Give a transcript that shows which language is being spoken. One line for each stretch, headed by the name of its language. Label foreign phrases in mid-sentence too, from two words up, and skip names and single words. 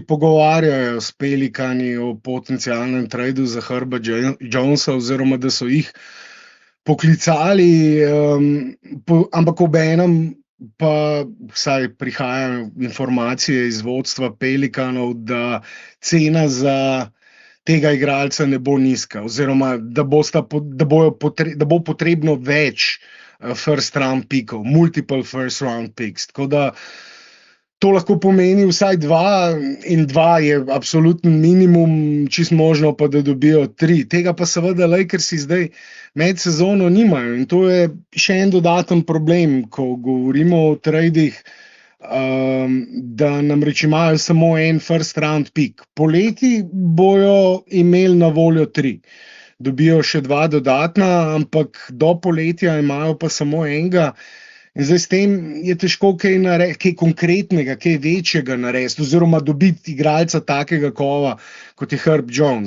Slovenian: pogovarjajo s Pelikani o potencialnem tradu za Herba Jonesa, oziroma da so jih poklicali, ampak obenem pa vsaj prihajajo informacije iz vodstva Pelikanov, da cena za tega igralca ne bo nizka, oziroma da bo potrebno več
English: first round
Slovenian: pickov,
English: multiple first round picks.
Slovenian: Tako da to lahko pomeni vsaj 2 in 2 je absoluten minimum, čisto možno pa, da dobijo 3. Tega pa seveda Lakersi zdaj med sezono nimajo in to je še en dodaten problem, ko govorimo o tradih, da namreč imajo samo en
English: first round pick.
Slovenian: Poleti bojo imeli na voljo 3. Dobijo še 2 dodatna, ampak do poletja imajo pa samo enega. In zdaj s tem je težko kaj konkretnega, kaj večjega narediti, oziroma dobiti igralca takega kova, kot je Herb Jones.